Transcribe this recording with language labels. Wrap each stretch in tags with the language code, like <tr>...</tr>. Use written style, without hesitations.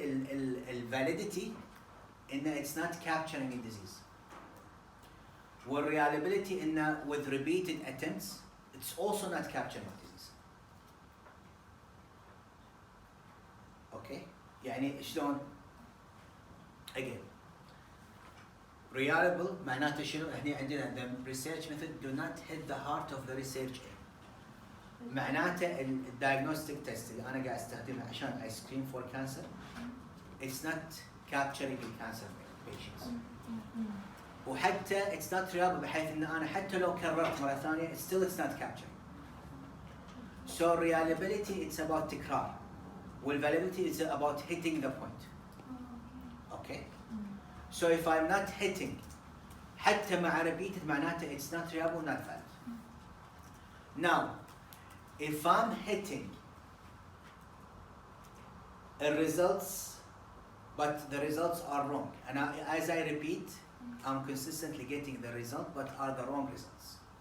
<en>الvalidity إنه it's not capturing the disease. والreliability إنه with repeated attempts it's also not capturing the disease. Okay?</en> <ar>يعني شلون؟ Again.</ar> <en>Reliable</en> <ar>معناته شنو؟ هني عندنا</ar> <en>the research method do not hit the heart of the research aim. معناته الdiagnostic test</en> <ar>اللي أنا قاعد أستخدمه عشان</ar> <en>I screen for cancer it's not capturing the cancer patients.</en> <ar>وحتى</ar> <en>it's not reliable</en> <ar>بحيث ان انا حتى لو كررت مرة ثانية</ar> <en>still it's not capturing. So reliability it's about تكرار. والvalidity is about hitting the point. Okay? So if I'm not hitting</en> <ar>حتى مع</ar> <en>repeated معناته it's not reliable, not valid. Now, if I'm hitting the results, but the results are wrong, and as I repeat, I'm consistently getting the result, but are the wrong results.</en>